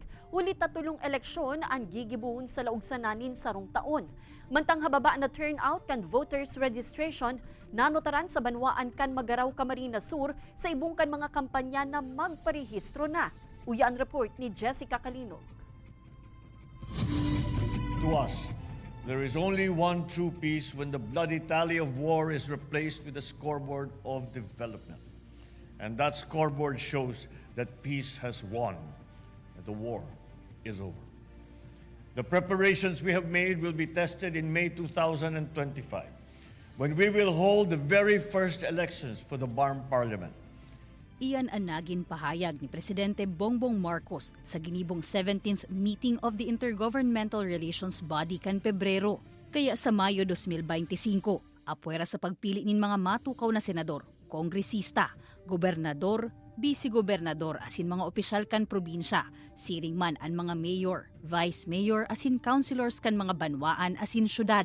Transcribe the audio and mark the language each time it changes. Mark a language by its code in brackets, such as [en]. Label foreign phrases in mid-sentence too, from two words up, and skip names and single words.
[bik] Ulit tatulong eleksyon ang gigibuhon sa laog sananin sarong taon. Mantang hababa na turnout kan [en] voters registration, [bik] nanotaran sa banwaan kan Magaraw, Camarines Sur sa ibong kan mga kampanya na magparehistro na. Uya ang report ni Jessica Calinog. [en] To us, there is only one true peace when the bloody tally of war is replaced with a scoreboard of development. And that scoreboard shows that peace has won and the war is over. The preparations we have made will be tested in May 2025, when we will hold the very first elections for the BARM Parliament. [bik] Iyan ang naging pahayag ni Presidente Bongbong Marcos sa ginibong [en] 17th meeting of the Intergovernmental Relations Body [bik] kan Pebrero. Kaya sa Mayo 2025, apwera sa pagpili nin mga matukaw na senador, kongresista, gobernador, vice-gobernador asin mga opisyal kan probinsya, siring man ang mga mayor, [en] vice mayor [bik] asin councilors kan mga banwaan asin syudad.